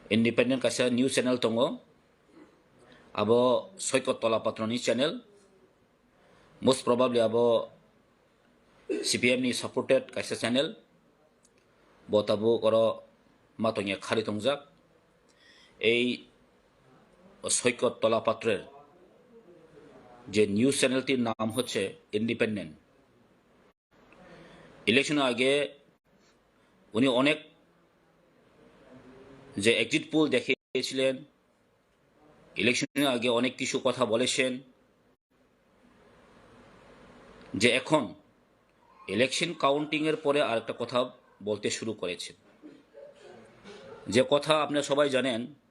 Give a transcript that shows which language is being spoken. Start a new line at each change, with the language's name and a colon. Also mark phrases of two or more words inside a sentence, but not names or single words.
Kok Borok: independent kaisa
English: news channel
Kok Borok: tongo abo Soikot Tolapatro ni channel
English: most probably
Kok Borok: abo CPM ni supported kaisa channel botabo koro matongya khari tongjak
Bangla: এই সৈকত তলাপাত্রের যে নিউজ চ্যানেলটির নাম হচ্ছে ইন্ডিপেন্ডেন্ট। ইলেকশনের আগে উনি অনেক যে
English: exit poll
Bangla: দেখিয়েছিলেন, ইলেকশনের আগে অনেক কিছু কথা বলেছেন, যে এখন
English: election counting
Bangla: এর পরে আরেকটা কথা বলতে শুরু করেছেন, যে কথা আপনারা সবাই জানেন।